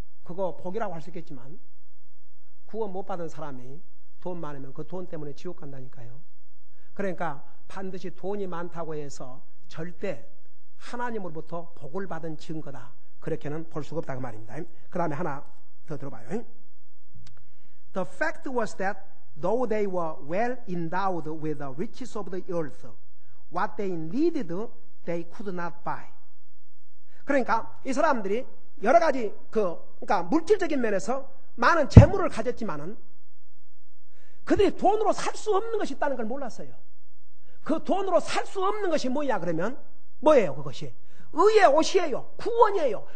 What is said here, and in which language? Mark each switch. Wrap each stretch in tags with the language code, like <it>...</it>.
<ko>그거 복이라고 할 수 있겠지만 구원 못 받은 사람이 돈 많으면 그 돈 때문에 지옥 간다니까요. 그러니까 반드시 돈이 많다고 해서 절대 하나님으로부터 복을 받은 증거다, 그렇게는 볼 수가 없다고 말입니다. 그 다음에 하나 더 들어봐요.</ko> <en>The fact was that though they were well endowed with the riches of the earth, what they needed they could not buy.</en> <ko>그러니까 이 사람들이 여러 가지 그러니까 물질적인 면에서 많은 재물을 가졌지만은 그들이 돈으로 살 수 없는 것이 있다는 걸 몰랐어요. 그 돈으로 살 수 없는 것이 뭐냐 그러면 뭐예요? 그것이 의의 옷이에요. 구원이에요.</ko>